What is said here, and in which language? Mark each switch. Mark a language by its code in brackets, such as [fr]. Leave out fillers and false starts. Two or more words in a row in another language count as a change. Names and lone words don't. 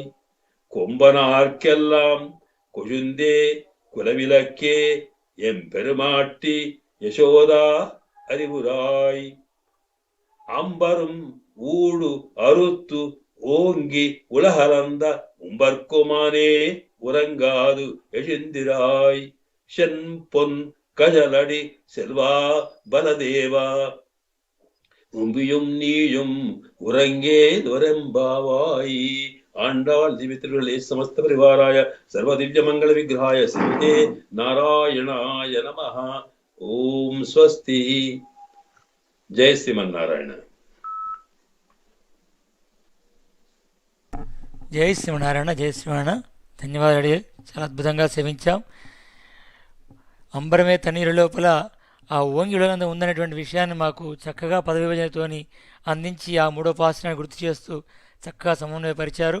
[ta] கொம்பனார்க்கெல்லாம் கொழுந்தே குலவிளக்கே எம்பெருமாட்டி யசோதா அறிவுராய் அம்பரும் ஊடு அறுத்து ஓங்கி உலகலந்த உம்பர்க்குமானே உறங்காது எழுந்திராய் செம்பொன் கஜலடி செல்வா பலதேவா உம்பியும் நீயும் உறங்கே துவரெம்பாவாய். ஆண்டாள் திவ்யத்திருளே [sa] समस्त परिवाराय सर्व दिव्य मङ्गल विग्रहाय श्रीमते नारायणाय नमः. ॐ स्वस्ति. [te] జయ శ్రీమన్నారాయణ. జై శ్రీమన్నారాయణ. జై శ్రీమన్నారాయణ. ధన్యవాదాలు. చాలా అద్భుతంగా సేవించాం. అంబరమే తన్నీరు లోపల ఆ ఓంగిలో ఉందనేటువంటి విషయాన్ని మాకు చక్కగా పద విభజనతోని అందించి ఆ మూడో పాసనాన్ని గుర్తు చేస్తూ చక్కగా సమన్వయపరిచారు.